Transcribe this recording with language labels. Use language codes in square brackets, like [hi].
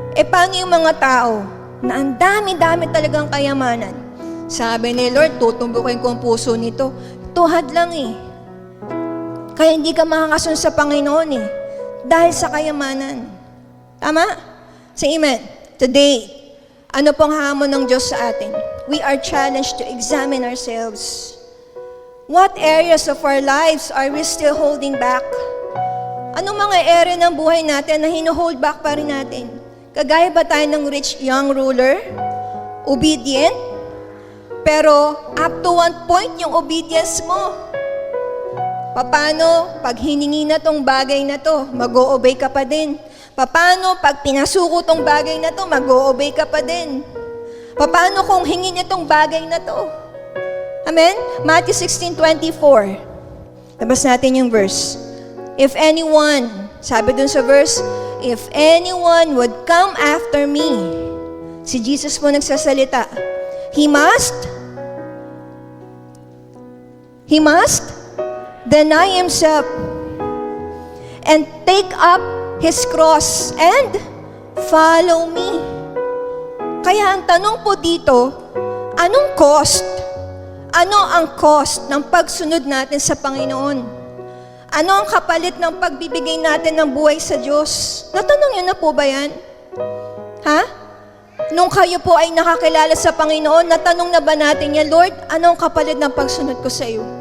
[tl] Paano yung mga tao na ang dami-dami talagang kayamanan? Sabi ni Lord, tutumbukin ko ang puso nito. Tuhad lang Kaya hindi ka makakasunod sa Panginoon dahil sa kayamanan. Tama? Say amen. Today, ano pong hamon ng Diyos sa atin? [en] We are challenged to examine ourselves. What areas of our lives are we still holding back? [tl] Anong mga area ng buhay natin na hino-hold back pa rin natin? Kagaya ba tayo ng rich young ruler? Obedient? Pero up to one point yung obedience mo. Paano pag hiningi na tong bagay na to, mag-o-obey ka pa din? Paano pag pinasuko tong bagay na to, mag-o-obey ka pa din? Paano kung hingin niya tong bagay na to? Amen? Matthew 16:24. Labas natin yung verse. [en] If anyone, [tl] sabi dun sa verse, [en] if anyone would come after me, [tl] si Jesus po nagsasalita, [en] He must deny himself and take up his cross and follow me. [tl] Kaya ang tanong po dito, anong cost? Ano ang cost ng pagsunod natin sa Panginoon? Ano ang kapalit ng pagbibigay natin ng buhay sa Diyos? Natanong niyo na po ba yan? Ha? Nung kayo po ay nakakilala sa Panginoon, natanong na ba natin yan, Lord, ano ang kapalit ng pagsunod ko sa iyo?